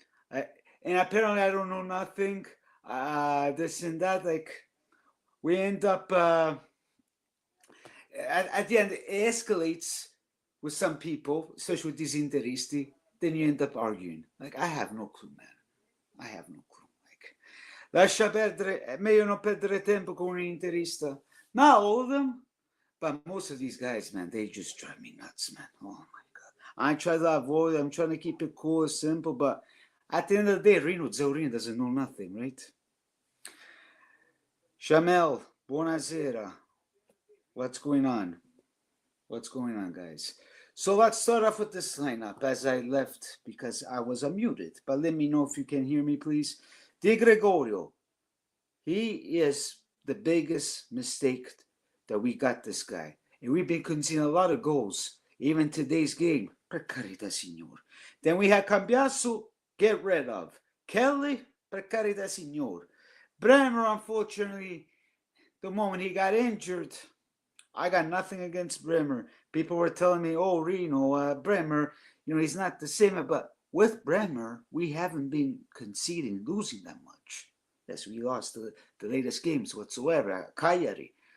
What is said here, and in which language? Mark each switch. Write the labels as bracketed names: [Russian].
[English] And apparently I don't know nothing. This and that. Like, we end up, at the end, it escalates with some people, especially with these Interisti. Then you end up arguing. Like, I have no clue, man. I have no clue. [Italian] Like, lascia perdere, è meglio non perdere tempo con un interista. [English] Not all of them, but most of these guys, man, they just drive me nuts, man. Oh my God. I try to avoid, I'm trying to keep it cool, simple, but at the end of the day, Rino Zaurin doesn't know nothing, right? Shamel, [Italian] buonasera. [English] What's going on? What's going on, guys? So let's start off with this lineup as I left because I was unmuted. But let me know if you can hear me, please. Di Gregorio, he is the biggest mistake that we got this guy. And we've been conceding a lot of goals, even today's game. [Italian] Per carità, signor. [English] Then we had Cambiasso, get rid of. [Italian] Kelly, per carità, signor. [English] Bremer, unfortunately, the moment he got injured, I got nothing against Bremer. People were telling me, oh, Reno, Bremer, he's not the same. But with Bremer, we haven't been conceding, losing that much. Yes, we lost the latest games whatsoever, Cagliari.